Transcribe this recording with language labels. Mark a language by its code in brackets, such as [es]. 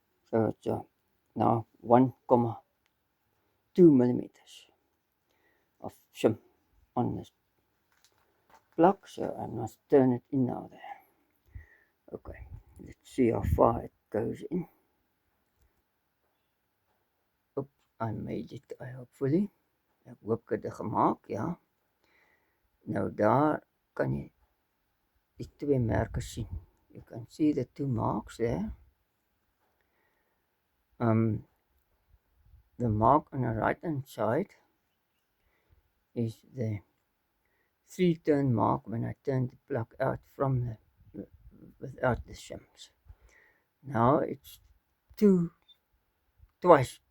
[en] So it's now 1,2 millimeters of shim on this plug. So I must turn it in now there. Okay, let's see how far it goes in. Oops, I made it, hopefully. [af] Ek hoop ek het dit gemaak, ja. Nou daar kan jy die 2 merke sien. [en] You can see the 2 marks there. The mark on the right hand side is the 3-turn mark when I turn the plug out from without the shims. Now it's twice